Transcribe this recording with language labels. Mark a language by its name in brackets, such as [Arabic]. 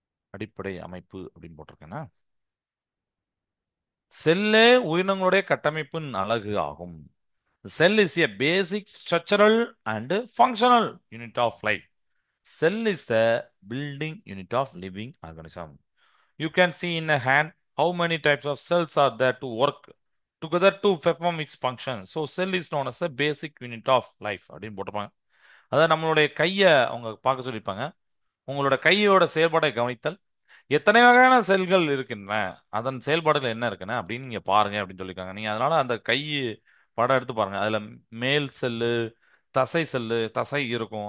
[Tamil] அடிப்படை அமைப்பு அப்படின்னு போட்டிருக்கேன்னா, செல்லே உயிரினங்களுடைய கட்டமைப்பின் அழகு ஆகும். [English] Cell is a basic structural and functional unit of life. Cell is the building unit of living organism. You can see in a hand how many types of cells are there to work together to perform its function. So cell is known as a basic unit of life [Tamil] அப்படின்னு போட்டிருப்பாங்க. அதாவது நம்மளுடைய கையை அவங்க பார்க்க சொல்லியிருப்பாங்க. உங்களோட கையோட செயல்பாட்டை கவனித்தல். எத்தனை வகையான செல்கள் இருக்கின்றன, அதன் செயல்பாடுகள் என்ன இருக்குன்னு அப்படின்னு நீங்க பாருங்க அப்படின்னு சொல்லியிருக்காங்க. நீங்க அதனால அந்த கை படம் எடுத்து பாருங்க. அதுல மேல் செல்லு, தசை செல்லு, தசை இருக்கும்.